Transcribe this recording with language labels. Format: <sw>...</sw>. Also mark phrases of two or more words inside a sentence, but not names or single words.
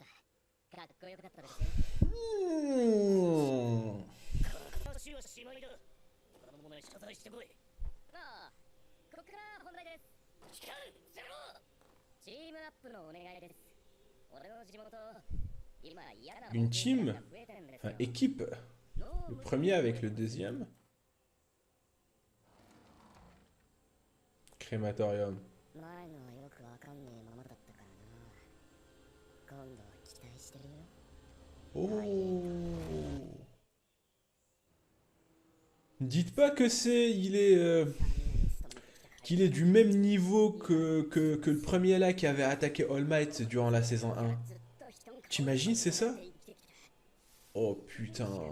<ja>かっこよかったですね。話はしまいだ。他の者へ謝罪してこい。ああ、ここから本題です。光る、ゼロ。チームアップのお願いです。俺の地元、今嫌な</ja> <fr>Une team, enfin équipe. Le premier avec le deuxième. Crématorium.</fr> <ja>前のはよくわかんねえままだったからな。今度は期待してるよ。</ja> <fr>Oh. Dites pas que qu'il est du même niveau que le premier là qui avait attaqué All Might durant la saison 1. T'imagines, c'est ça? Oh putain.</fr>